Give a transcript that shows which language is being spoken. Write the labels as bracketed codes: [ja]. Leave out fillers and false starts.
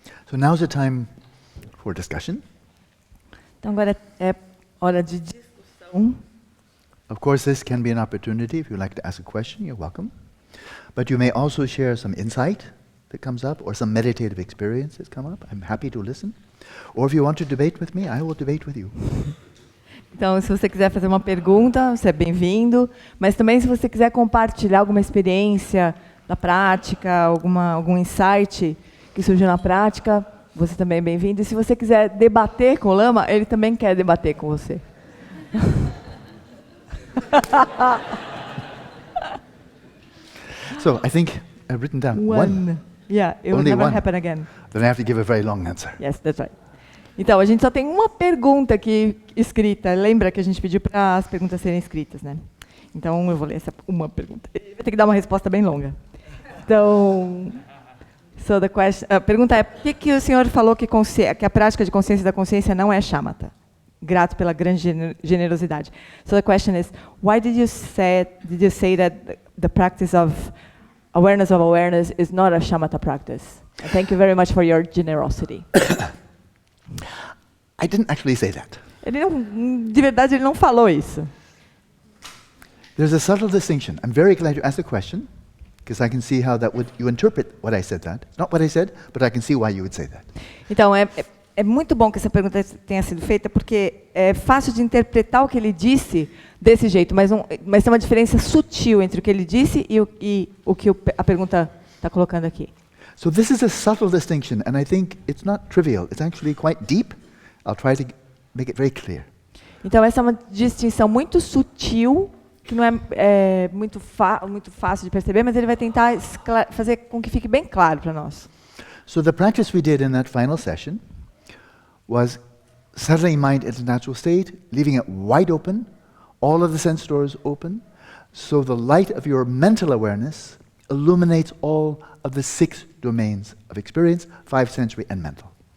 [en] So now's the time for discussion. [pt] Então agora é hora de discussão. [en] Of course, this can be an opportunity. If you'd like to ask a question, you're welcome. But you may also share some insight that comes up or some meditative experience that's come up. I'm happy to listen. Or if you want to debate with me, I will debate with you. [pt] Então, se você quiser fazer uma pergunta, você é bem-vindo. Mas também, se você quiser compartilhar alguma experiência da prática, algum insight que surgiu na prática, você também é bem-vindo. E se você quiser debater com o Lama, ele também quer debater com você. [en] So I think I've written down one. Yeah, it will Only never one. happen again. Then I have to give a very long answer. Yes, that's right. [pt] Então, a gente só tem uma pergunta aqui escrita. Lembra que a gente pediu para as perguntas serem escritas, né? Então, eu vou ler essa uma pergunta. Ele vai ter que dar uma resposta bem longa. Então, a pergunta é: por que o senhor falou que a prática de consciência da consciência não é shamatha? Grato pela grande generosidade. [en] So the question is, why did you say that the practice of awareness is not a shamatha practice? And thank you very much for your generosity. I didn't actually say that. [pt] De verdade, ele não falou isso. [en] There's a subtle distinction. I'm very glad you asked the question, because I can see how you interpret what I said that. It's not what I said, but I can see why you would say that. [pt] Então, é muito bom que essa pergunta tenha sido feita, porque é fácil de interpretar o que ele disse desse jeito, mas tem uma diferença sutil entre o que ele disse e o que a pergunta está colocando aqui. [en] So this is a subtle distinction, and I think it's not trivial. It's actually quite deep. I'll try to make it very clear. [pt] Então essa é uma distinção muito sutil, que não é muito fácil de perceber, mas ele vai tentar fazer com que fique bem claro para nós. [en] So the practice we did in that final session was settling mind into natural state, leaving it wide open, all of the sense doors open, so the light of your mental awareness illuminates all of the 6 domains of experience, 5 sensory and mental.